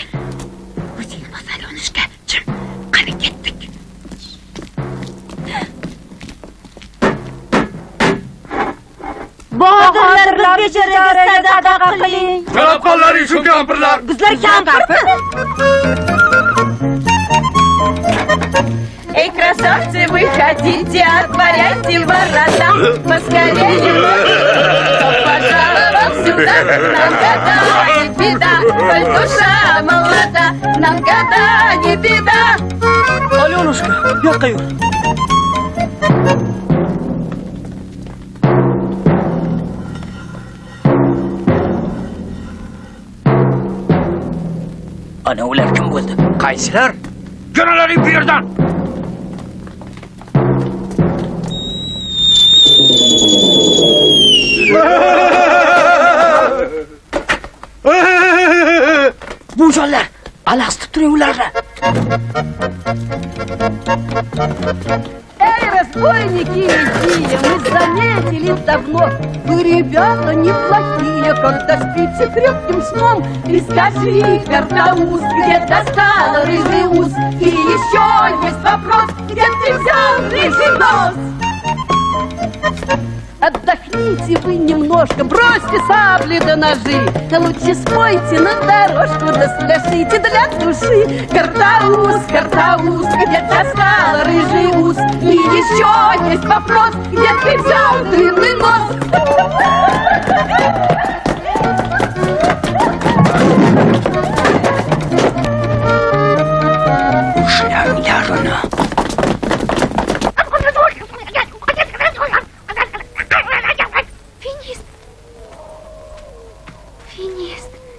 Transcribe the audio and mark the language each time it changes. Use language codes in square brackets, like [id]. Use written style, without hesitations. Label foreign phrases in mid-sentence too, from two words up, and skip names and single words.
[uz] O'zing bas Alyonushka. Jim, qani ketdik. Bodirlar biz bechoralarga sadaqa qiling. Qalabqonlaring shu kampirlar. Bizlar kampirmi? [ru] Эй, красавцы, выходите, отворяйте ворота, поскорее кто пожаловал сюда. Нам года не беда, коль душа молода, нам года не беда. [uz] Alyonushka, yoqqa yur. Ana ular kim bo'ldi? Qaysilar? Jo'nalaring bu yerdan! Bu jonlar! Alahsitib turing ularni! [ru] Эй, разбойники, идите, мы заметили давно. Вы, ребята, неплохие, когда спите крепким сном. И скажи, Картаус, где достал рыжий ус? И еще есть вопрос, где ты взял рыжий нос? Отдохните вы немножко, бросьте сабли да ножи, да лучше спойте на дорожку, да спляшите для души. Картаус, Картаус, где достал рыжий ус? И еще есть вопрос, где ты взял длинный нос? [uz] Ushlangarini. Finist.